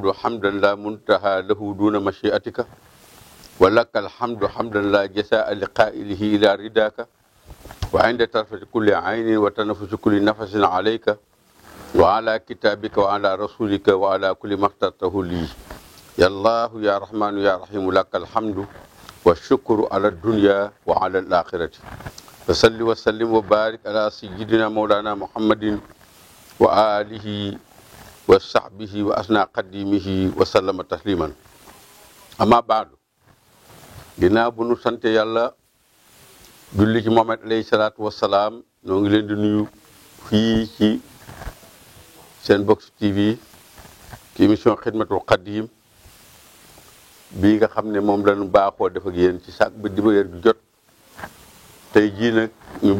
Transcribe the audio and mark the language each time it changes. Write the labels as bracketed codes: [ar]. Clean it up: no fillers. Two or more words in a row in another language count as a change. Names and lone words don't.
[ar] حمدا لا منتهى له دون مشيئتك ولك الحمد حمدا لا جزاء لقائله إلى رداك وعند طرفة كل عين وتنفس كل نفس عليك وعلى كتابك وعلى رسولك وعلى كل ما اخترته لي يا الله يا رحمن يا رحيم لك الحمد والشكر على الدنيا وعلى الآخرة فصل وسلم وبارك على سيدنا مولانا محمد وآله وصحبه وأسنى قديمه وسلم تسليما أما بعد [wo] ginnaaw bu nu sant yàlla julli ci Muhammad [ar] عليه الصلاة والسلام [wo] ñoo ngi leen di nuyu fii ci seen Box TV ci émission xidmatul xadim bii nga xam ne moom lañu baaxoo def ak yéen ci saak ba dibéer bi jot tey jii nag ñu bëgg